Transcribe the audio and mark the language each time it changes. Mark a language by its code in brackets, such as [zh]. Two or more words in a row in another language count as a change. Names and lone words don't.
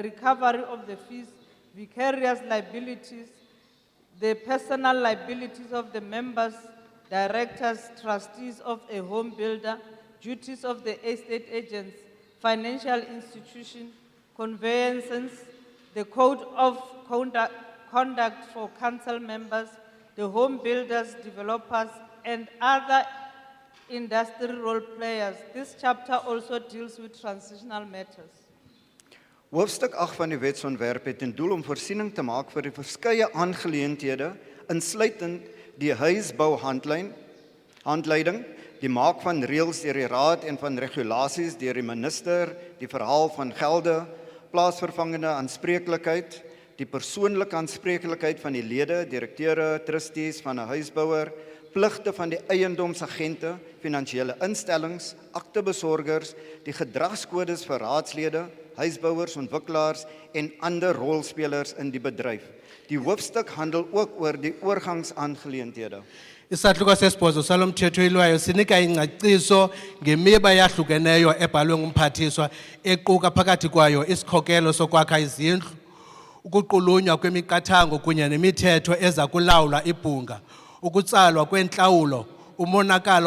[en] recovery of the fees, vicarious liabilities, the personal liabilities of the members, directors, trustees of a home builder, duties of the estate agents, financial institution, conveyances, the code of conduct for council members, the home builders, developers, and other industry role players. This chapter also deals with transitional matters. [af] Hoofstuk 8 van die wetsontwerp het ten doel om voorsiening te maak vir die verskeie aangeleenthede, insluitend die huisbouhandleiding, die maak van reëls deur die raad en van regulasies deur die minister, die verhaal van gelde, plaasvervangende aanspreeklikheid, die persoonlike aanspreeklikheid van die lede, direkteure, trustees van 'n huisbouer, pligte van die eiendomsagente, finansiële instellings, aktebesorgers, die gedragskodes vir raadslede, huisbouers, ontwikkelaars en ander rolspelers in die bedryf. Die hoofstuk handel ook oor die oorgangsaangeleenthede. [xh] Isahluko sesibhozo salo mthetho ilwayo sinika ingcaciso ngemiba eyahlukeneyo ebhalwe ngumphathiswa equka phakathi kwayo isikhokelo sokwakha izindlu, ukuqulunywa kwemiqathango kunye nemithetho eza kulawula ibhunga, ukutsalwa kwentlawulo, umonakalo